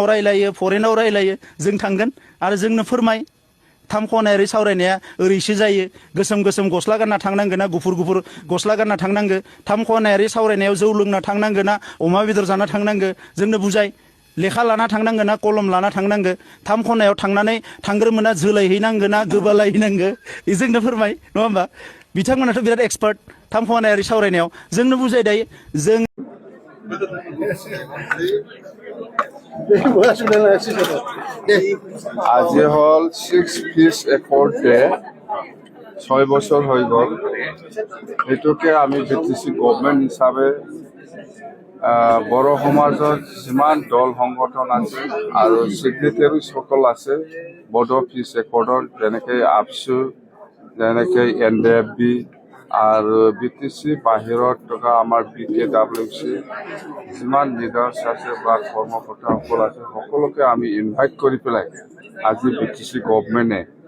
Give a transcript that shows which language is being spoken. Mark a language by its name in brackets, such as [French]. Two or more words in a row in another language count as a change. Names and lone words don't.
[Bodo] रायलायो फरेनाव रायलायो जों थांगोन आरो जोंनो फोरमाय थाम खनायारि सावरायनाया ओरैसो जायो गोसोम गोसोम गस्ला गानना थांनांगोन ना गुफुर गुफुर गस्ला गानना थांनांगो थाम खनायारि सावरायनायाव जौ लोंना थांनांगो ना अमा बेदर जाना थांनांगो जोंनो बुजाय लेखा लाना थांनांगो ना कलम लाना थांनांगो थाम खनायाव थांनानै थांग्रोमोना जोलायहैनांगो ना गोबालायहैनांगो जोंनो फोरमाय नङा होमबा बिथांमोनाथ' बिराद एक्सपार्ट थाम खनायारि सावरायनायाव जोंनो बुजाय दायो जों [Assamese] আজি হল 6 [English] peace accord day [Assamese] 6 বছর হয়ে গল এটুকে আমি বিটিসি গভর্নমেন্ট হিসাবে বড় সমাজৰ যিমান দল সংগঠন আছে আৰু সেক্ৰেটাৰী সকল আছে বড়ো পিস একৰ্ডৰ যেনেকে আপসু যেনেকে এনডিএফবি আৰু বিটিসি বাহিৰত থকা আমাৰ বিকেডব্লিউচি যিমান লিডাৰ্ছ আছে বা কৰ্মকৰ্তাসকল আছে সকলোকে আমি ইনভাইট কৰি পেলাই আজি বিটিসি গভৰ্নমেণ্টে